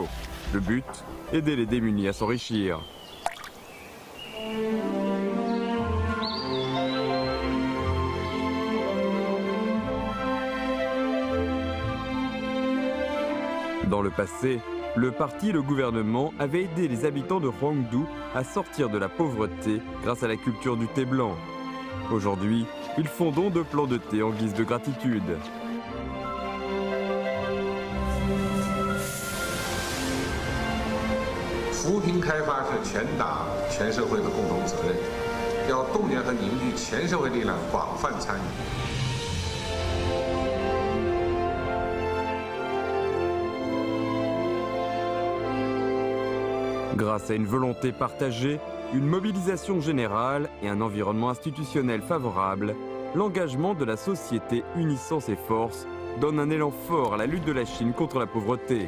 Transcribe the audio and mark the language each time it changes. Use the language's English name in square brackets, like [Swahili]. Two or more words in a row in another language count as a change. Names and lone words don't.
[French] Le but, aider les démunis à s'enrichir. Dans le passé, le parti et le gouvernement avaient aidé les habitants de Huangdu à sortir de la pauvreté grâce à la culture du thé blanc. Aujourd'hui, ils font don de plants de thé en guise de gratitude. [Chinese] 扶贫开发是全党全社会的共同责任，要动员和凝聚全社会力量，广泛参与。 [French] Grâce à une volonté partagée, une mobilisation générale et un environnement institutionnel favorable, l'engagement de la société unissant ses forces donne un élan fort à la lutte de la Chine contre la pauvreté.